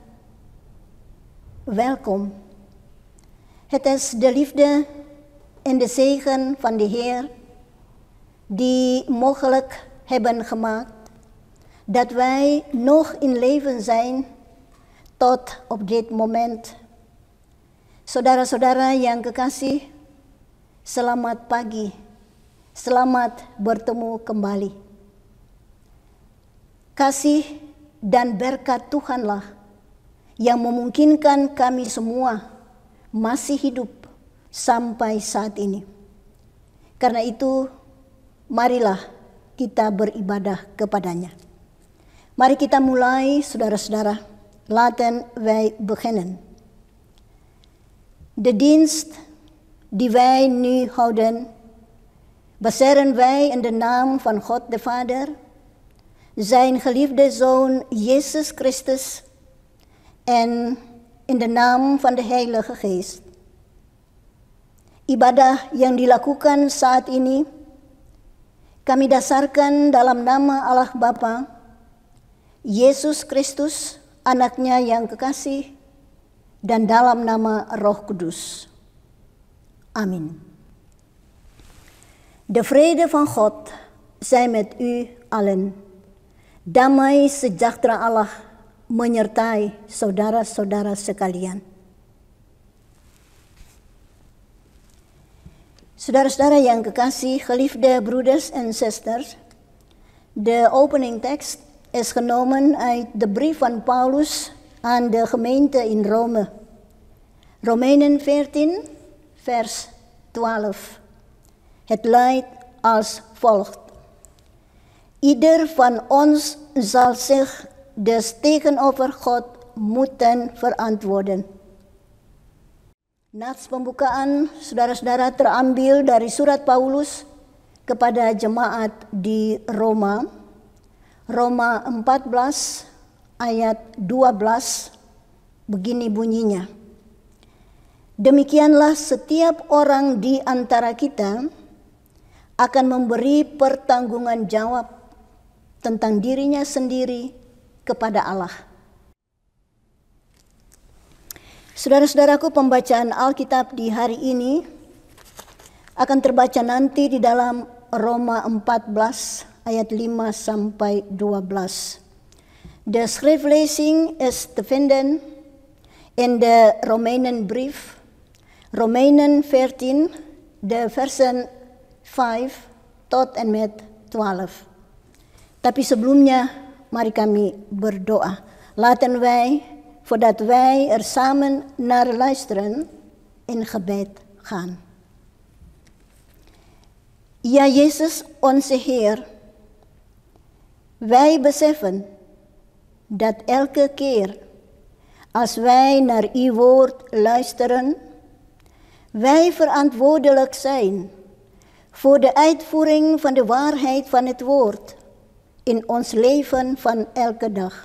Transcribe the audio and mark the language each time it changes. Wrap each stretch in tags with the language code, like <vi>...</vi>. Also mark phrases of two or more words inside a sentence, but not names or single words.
<nl>Welkom. Het is de liefde en de zegen van de Heer die mogelijk hebben gemaakt dat wij nog in leven zijn tot op dit moment.</nl> <id>Saudara-saudara yang kekasih, selamat pagi, selamat bertemu kembali. Kasih dan berkat Tuhanlah yang memungkinkan kami semua masih hidup sampai saat ini. Karena itu, marilah kita beribadah kepadanya. Mari kita mulai, saudara-saudara.</id> <nl>Laten wij beginnen. De dienst die wij nu houden, baseren wij in de naam van God de Vader, zijn geliefde Zoon Jezus Christus en in de naam van de Heilige Geest.</nl> <id>Ibadah yang dilakukan saat ini kami dasarkan dalam nama Allah Bapa, Yesus Kristus, anaknya yang kekasih, dan dalam nama Roh Kudus. Amin.</id> <nl>De vrede van God zij met u allen.</nl> <id>Damai sejahtera Allah menyertai saudara-saudara sekalian. Saudara-saudara yang kekasih,</id> <nl>geliefde broeders en zusters, de opening tekst is genomen uit de brief van Paulus aan de gemeente in Rome. Romeinen 14, vers 12. Het luidt als volgt. Ieder van ons zal zich dus tegenover God moeten verantwoorden.</nl> <id>Nats pembukaan saudara-saudara terambil dari surat Paulus kepada jemaat di Roma, Roma 14 ayat 12, begini bunyinya. Demikianlah setiap orang di antara kita akan memberi pertanggungan jawab tentang dirinya sendiri kepada Allah. Saudara-saudaraku, pembacaan Alkitab di hari ini akan terbaca nanti di dalam Roma 14 ayat 5 sampai 12.</id> <nl>De schriftlezing is te vinden in de Romeinenbrief, Romeinen 14, de versen 5 tot en met 12.</nl> <id>Tapi sebelumnya, mari kami berdoa.</id> <nl>Laten wij, voordat wij er samen naar luisteren, in gebed gaan. Ja, Jezus, onze Heer, wij beseffen dat elke keer als wij naar uw woord luisteren, wij verantwoordelijk zijn voor de uitvoering van de waarheid van het woord in ons leven van elke dag.</nl>